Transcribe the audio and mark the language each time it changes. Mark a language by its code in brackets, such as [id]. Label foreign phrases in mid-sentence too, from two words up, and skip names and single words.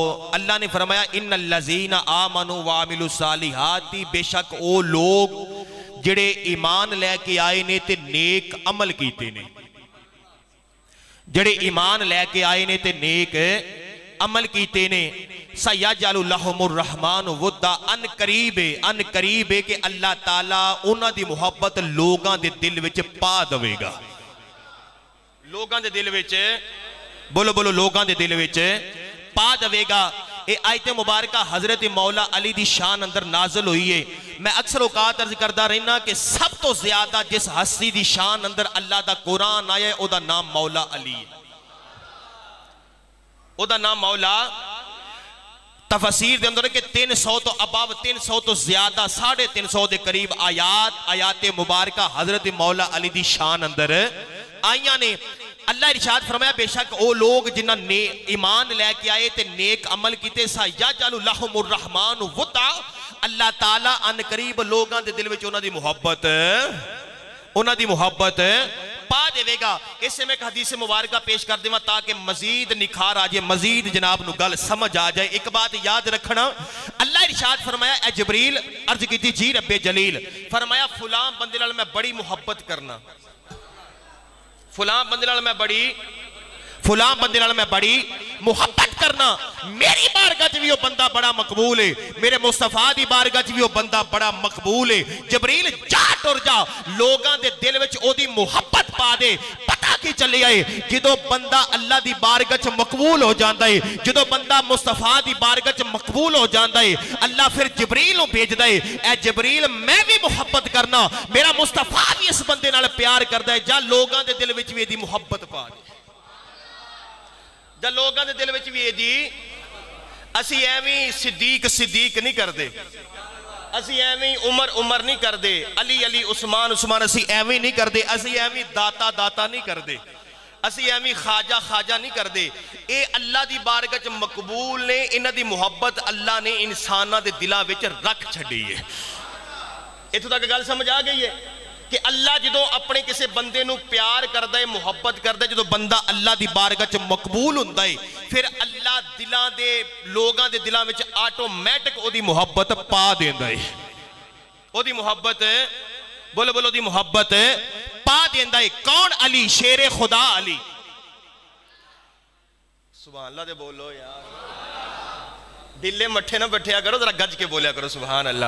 [pa] اللہ نے فرمایا [ar] ان الذین آمنوا وعملوا الصالحات، [pa] بے شک او لوگ جڑے ایمان لے کے آئے نے تے نیک عمل کیتے نے، جڑے ایمان لے کے آئے نے تے نیک عمل کیتے نے، [ar] سیجعل لهم الرحمن ودا، [pa] ان قریب ہے کہ اللہ تعالیٰ انہاں دی محبت لوگاں دے دل وچ پا دوے گا۔ لوگاں دے دل وچ بولو لوگاں دے دل وچ پا دوے گا۔ اے آیت مبارکہ حضرت مولا علی دی شان اندر نازل ہوئی ہے۔ میں اکثر اوقات عرض کردہ رہنا کہ سب تو زیادہ جس ہستی دی شان اندر اللہ دا قرآن آیا ہے او دا نام مولا علی ہے، او دا نام مولا۔ تفسیر دے اندر ہے کہ 300 تو اباب 300 تو زیادہ 350 دے قریب آیات مبارکہ حضرت مولا علی دی شان اندر آئیاں نے۔ اللہ ارشاد فرمایا بے شک او لوگ جنہاں نے ایمان لے کے آئے تے نیک عمل کیتے، [ar] سیجعل لهم الرحمن ودا، [pa] اللہ تعالیٰ ان قریب لوگاں دے دل وچ انہاں دی محبت پا دے گا۔ [ur] اس سے میں ایک حدیث مبارکہ پیش کر دیں تاکہ مزید نکھار آجائے، مزید [pa] جناب نو گل سمجھ آجائے۔ ایک بات یاد رکھنا، اللہ ارشاد فرمایا اے جبریل، عرض کی تھی جی رب جلیل، فرمایا فلاں بندے نال میں بڑی محبت کرنا، فلاں بندے نال میں بڑی محبت کرنا، میری بارگاہ بھی وہ بندہ بڑا مقبول ہے، میرے مصطفیٰ دی بارگاہ بھی وہ بندہ بڑا مقبول ہے۔ جبریل جا ٹر جا، لوگاں دے دل وچ او دی محبت پا دے۔ پتہ کی چلے آئے جدو بندہ اللہ دی بارگاہ مقبول ہو جاندہ ہے، جدو بندہ مصطفیٰ دی بارگاہ مقبول ہو جاندہ ہے، اللہ پھر جبریل بھیج دے، اے جبریل میں بھی محبت کرنا، میرا مصطفیٰ بھی اس بندے نال پیار کردہ ہے، جا لوگاں دے دل وچ بھی دی محبت پا دے، جا لوگاں دے دل وچ بھی دی۔ اسی ایویں صدیق نہیں کر دے، اسی ایویں عمر نہیں کر دے، علی عثمان اسی ایویں نہیں کر دے، اسی ایویں داتا نہیں کر دے، اسی ایویں خواجہ نہیں کر دے۔ اے اللہ دی بارگاہ مقبول نے، انہاں دی محبت اللہ نے انساناں دے دلاں وچ رکھ چھڈی ہے۔ اتھوں تک گل سمجھ آ گئی ہے کہ اللہ جدو اپنے کسے بندے نو پیار کردہ ہے، محبت کردہ ہے، جدو بندہ اللہ دی بارگاہ مقبول ہوندہ ہے، پھر اللہ دلاں دے لوگاں دے دلاں وچ آٹومیٹک او دی محبت پا دیندہ ہے، او دی محبت بولو دی محبت پا دیندہ ہے۔ کون علی؟ شیر خدا علی۔ [ar] سبحان اللہ [pa] دے بولو یار، دلے مٹھے نہ بٹھیا کرو، ذرا گج کے بولیا کرو [ar] سبحان اللہ۔